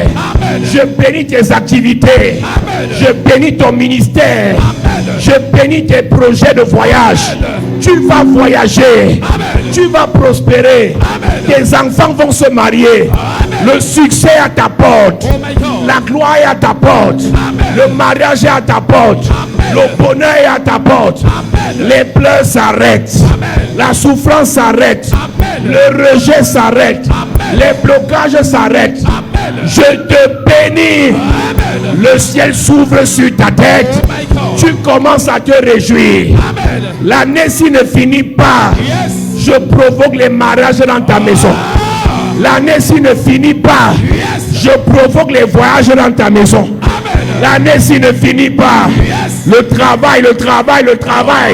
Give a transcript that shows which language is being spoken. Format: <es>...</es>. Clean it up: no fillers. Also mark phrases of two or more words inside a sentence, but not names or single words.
<fr>Je bénis tes activités. Je bénis ton ministère. Je bénis tes projets de voyage. Tu vas voyager. Tu vas prospérer. Tes enfants vont se marier. Le succès est à ta porte.</fr> <en>Oh my God.</en> <fr>La gloire est à ta porte. Amen. Le mariage est à ta porte. Amen. Le bonheur est à ta porte. Amen. Les pleurs s'arrêtent. Amen. La souffrance s'arrête. Amen. Le rejet s'arrête. Amen. Les blocages s'arrêtent. Amen. Je te bénis. Amen. Le ciel s'ouvre sur ta tête.</fr> <en>Oh my God.</en> <fr>Tu commences à te réjouir. Amen. L'année-ci ne finit pas. Yes. Je provoque les mariages dans ta maison. L'année-ci ne finit pas. Yes. Je provoque les voyages dans ta maison. Amen. L'année-ci ne finit pas. Yes. Le travail, le travail, le travail.</fr>